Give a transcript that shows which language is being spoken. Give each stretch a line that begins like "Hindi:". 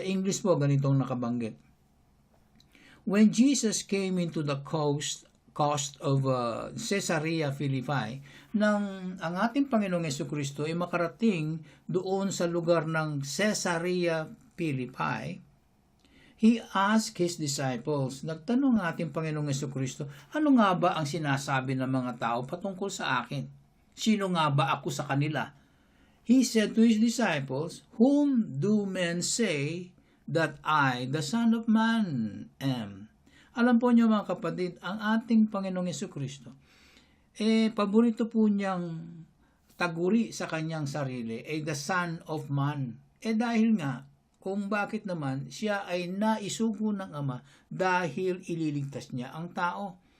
Filipino: Sa English po ganitong nakabanggit.
English: When Jesus came into the coast of Caesarea Philippi,
Filipino: nang ang ating Panginoong Jesucristo ay makarating doon sa lugar ng Caesarea Philippi,
English: He asked His disciples,
Filipino: nagtanong ang ating Panginoong Jesucristo, ano nga ba ang sinasabi ng mga tao patungkol sa akin? Sino nga ba ako sa kanila?
English: He said to His disciples, Whom do men say that I, the Son of Man, am?
Filipino: Alam po niyo mga kapatid, ang ating Panginoong Jesucristo, paborito po niyang taguri sa kanyang sarili,
English: the Son of Man.
Filipino: Dahil nga, kung bakit naman siya ay naisugo ng Ama dahil ililigtas niya ang tao.